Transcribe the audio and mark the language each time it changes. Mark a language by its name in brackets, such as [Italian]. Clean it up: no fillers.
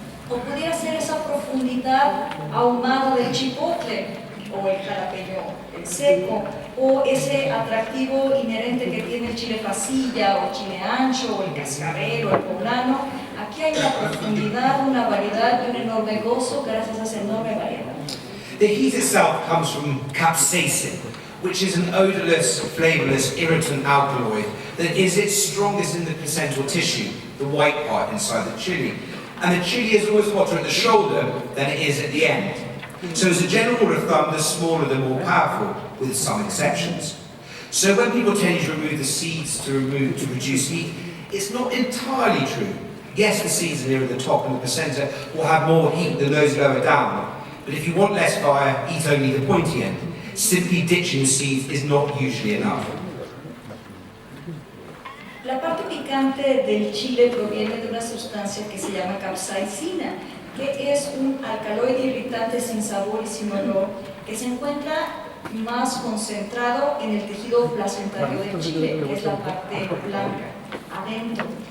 [Spanish] o pudiera ser esa profundidad ahumada del chipotle, o el jalapeño seco, o ese atractivo inherente que tiene el chile pasilla, o chile ancho, o el cascabel, o el poblano. Aquí hay una profundidad, una variedad y un enorme gozo gracias a esa enorme variedad. [English] The heat itself comes from capsaicin, which is an odorless, flavorless, irritant alkaloid that is its strongest in the placental tissue, the white part inside the chili. And the chili is always hotter at the shoulder than it is at the end. So as a general rule of thumb, the smaller the more powerful, with some exceptions. So when people tend to remove the seeds to reduce heat, it's not entirely true. Yes, the seeds are nearer the top and the placenta will have more heat than those lower down. But if you want less fire, eat only the pointy end. Simply ditching the seeds is not usually enough. [Spanish] La parte picante del chile proviene de una sustancia que se llama capsaicina, que es un alcaloide irritante sin sabor y sin olor, que se encuentra más concentrado en el tejido placentario del chile, que es la parte blanca, adentro.